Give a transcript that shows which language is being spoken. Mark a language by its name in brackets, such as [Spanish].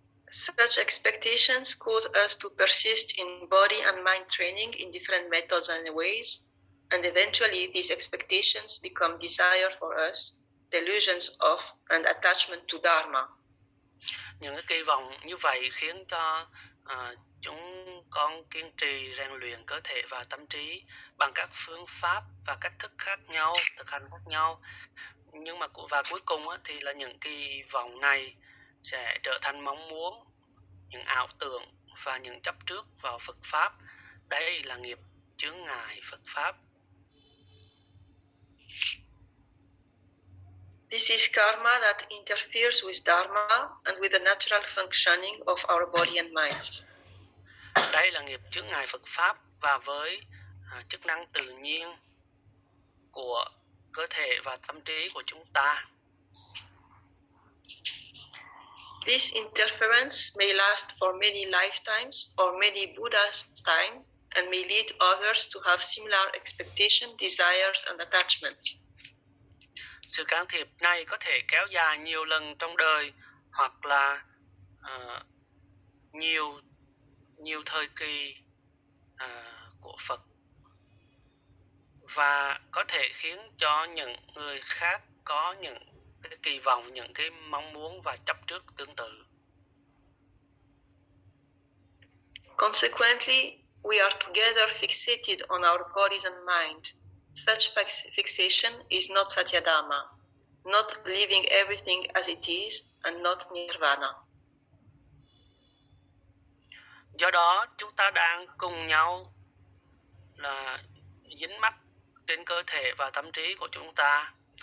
[English] Such expectations cause us to persist in body and mind training in different methods and ways, and eventually these expectations become desire for us, delusions of, and attachment to dharma. [Vietnamese] Những cái kỳ vọng như vậy khiến cho chúng con kiên trì rèn luyện cơ thể và tâm trí bằng các phương pháp và cách thức khác nhau, thực hành khác nhau. Nhưng mà và cuối cùng thì là những kỳ vọng này sẽ trở thành mong muốn, những ảo tưởng và những chấp trước vào Phật pháp. Đây là nghiệp chướng ngại Phật pháp. [English] This is karma that interferes with dharma and with the natural functioning of our body and mind. [Vietnamese] Đây là nghiệp chướng ngại Phật pháp và với chức năng tự nhiên của cơ thể và tâm trí của chúng ta. [English] This interference may last for many lifetimes or many Buddha's time and may lead others to have similar expectations, desires and attachments. [Vietnamese] Sự can thiệp này có thể kéo dài nhiều lần trong đời, hoặc là nhiều thời kỳ của Phật, và có thể khiến cho những người khác có những cái kỳ vọng, những cái mong muốn và chấp trước tương tự. [English] Consequently, we are together fixated on our bodies and mind. Such fixation is not Satyadharma, not leaving everything as it is, and not nirvana. [Vietnamese] Do đó, chúng ta đang cùng nhau là dính mắc trên cơ thể và tâm trí của chúng ta.